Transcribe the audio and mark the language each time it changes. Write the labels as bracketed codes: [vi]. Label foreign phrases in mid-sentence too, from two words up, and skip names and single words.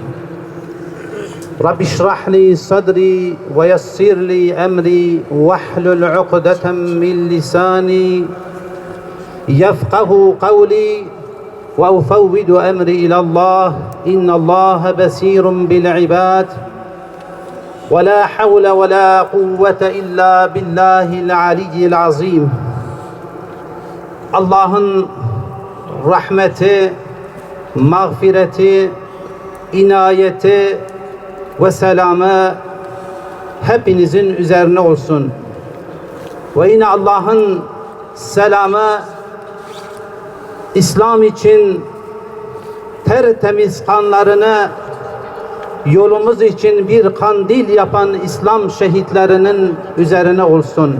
[ar] رب اشرح لي صدري ويسر لي أمري واحلل عقدة من لساني يفقه قولي وأفوض أمري إلى الله إن الله بصير بالعباد ولا حول ولا قوة إلا بالله العلي العظيم. [tr] Allah'ın rahmeti, mağfireti, inayeti ve selamı hepinizin üzerine olsun. Ve yine Allah'ın selamı İslam için tertemiz kanlarını yolumuz için bir kandil yapan İslam şehitlerinin üzerine olsun.